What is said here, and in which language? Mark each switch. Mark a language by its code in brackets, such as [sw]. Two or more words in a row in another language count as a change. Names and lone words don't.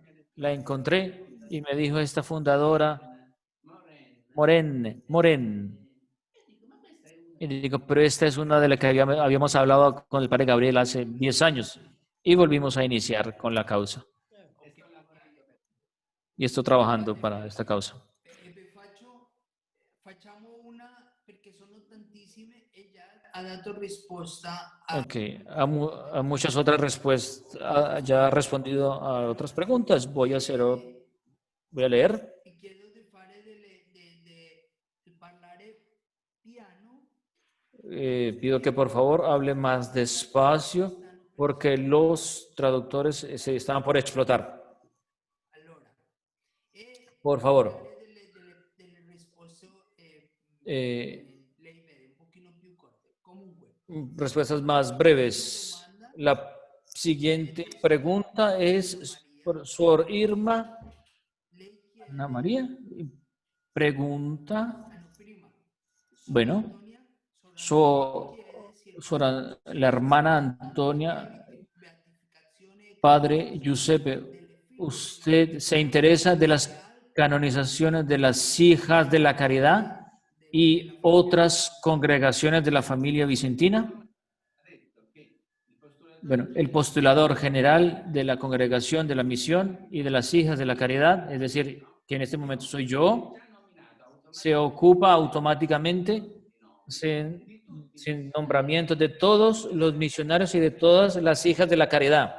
[es] La encontré y me dijo esta fundadora, Moren. Y digo, pero esta es una de las que habíamos hablado con el padre Gabriel hace 10 años. Y volvimos a iniciar con la causa. Y estoy trabajando para esta causa. [it] Facciamo una, perché sono tantissime e già ha dato risposta [es] Ok, a muchas otras respuestas, ya ha respondido a otras preguntas. Voy a leer. [it] e chiedo di fare di parlare piano. [es] Pido que por favor hable más despacio porque los traductores se están por explotar. [it] Allora, [es] Por favor. [it] delle risposte lei vede un pochino più corte. Comunque, [es] Respuestas más breves. La siguiente pregunta es por Sor Irma [it] lei chiede [es] Ana María. Pregunta, [it] prima [es] bueno, Antonia, [it] chiede si [es] la hermana Antonia, [it] beatificazione padre Giuseppe, [es] ¿usted se interesa de las canonizaciones de las hijas de la caridad y otras congregaciones de la familia vicentina? Bueno, el postulador general de la congregación de la misión y de las hijas de la caridad, es decir, que en este momento soy yo, se ocupa automáticamente sin nombramiento de todos los misionarios y de todas las hijas de la caridad.